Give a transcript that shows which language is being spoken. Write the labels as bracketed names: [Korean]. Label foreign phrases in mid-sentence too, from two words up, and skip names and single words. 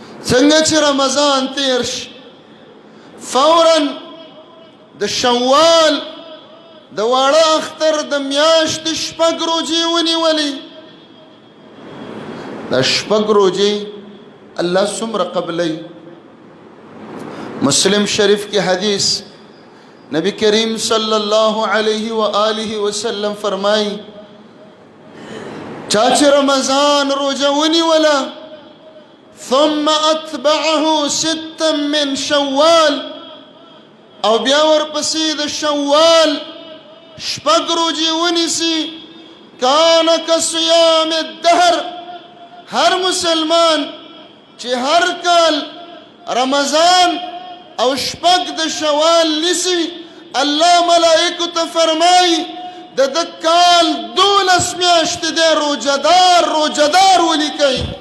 [Pashto] څنګه چې رمضان تیر شي فورا د شوال د واړه اختر د میاشتې 6 روزې ونیولې. دا 6 روزې الله څومره قبلوي. [Urdu] مسلم شریف کی حدیث نبی کریم صلی اللہ علیہ وآلہ وسلم فرمائی [Pashto] چاچ رمضان روزہ ونیولا [Arabic] ثم اتبعه 6 من شوال [Pashto] او بیا ورپسې د شوال 6 روزې ونیسي [Arabic] کان کصیام الدهر. [Pashto] هر مسلمان چې هر کال رمضان او 6 د شوال نیسي الله ملائکو ته فرمایي د کال 12 میاشتې د روزدار ولیکئ.